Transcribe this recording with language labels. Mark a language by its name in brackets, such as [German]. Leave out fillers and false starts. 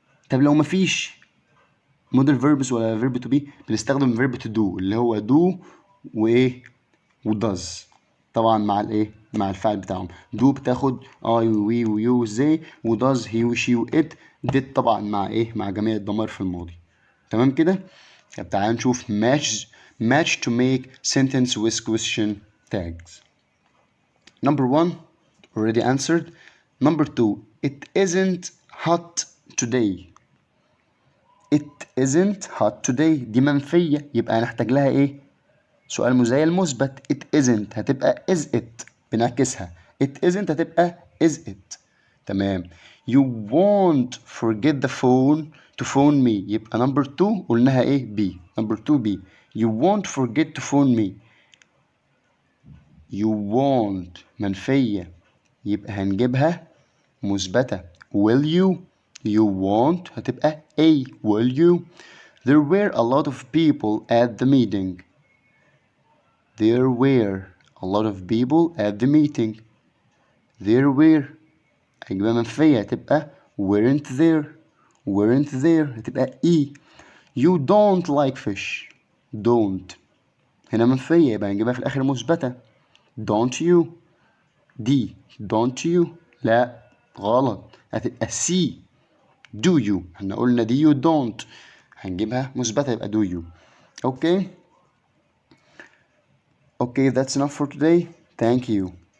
[Arabic] طب لو مفيش مودل verbs ولا verb to be بنستخدم verb to do اللي هو do وايه وdoes، طبعا مع الايه مع الفعل بتاعهم. do بتاخد I وي ويو وزي، وdoes he وشي وات، did طبعا مع ايه مع جميع الضمائر في الماضي. تمام كده؟ طب تعال نشوف [English] match to make sentence with question tags. Number 1 already answered. Number 2, it isn't hot today. It isn't hot today [Arabic] دي منفية يبقى هنحتاج لها ايه؟ سؤال مزيل مثبت. [English] It isn't هتبقى is it بنعكسها. It isn't هتبقى is it. [Arabic] تمام. [English] You won't forget the phone to phone me يبقى number 2 قلناها ايه؟ B. Number 2 B. You won't forget to phone me. [Arabic] You won't منفية يبقى هنجيبها مثبتة. [English] Will you؟ You won't هتبقى A. Will you؟ There were a lot of people at the meeting. There were a lot of people at the meeting. There were [Arabic] هتبقى منفية هتبقى [English] weren't there. Weren't there هتبقى E. You don't like fish. [Arabic] Don't هنا منفية يبقى هنجيبها في الآخر مثبتة. [English] Don't you. دي don't you. لا غلط، هتبقى C. Do you. [Arabic] احنا قلنا دي you don't، هنجيبها مثبتة يبقى do you. [English] Okay. Okay, that's enough for today. Thank you.